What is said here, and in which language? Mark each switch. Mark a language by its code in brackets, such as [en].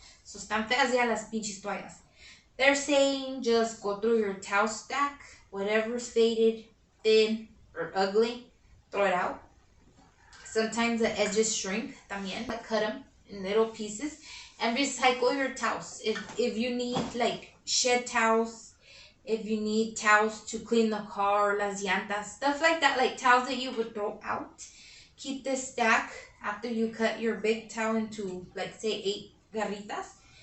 [es] So están feas ya las pinches toallas. [en] They're saying just go through your towel stack, whatever's faded, thin, or ugly, throw it out. Sometimes the edges shrink [es] también. [en] Cut them in little pieces and recycle your towels. If you need like shed towels, if you need towels to clean the car, [es] las llantas, [en] stuff like that, like towels that you would throw out, keep this stack after you cut your big towel into, like, say 8 garritas.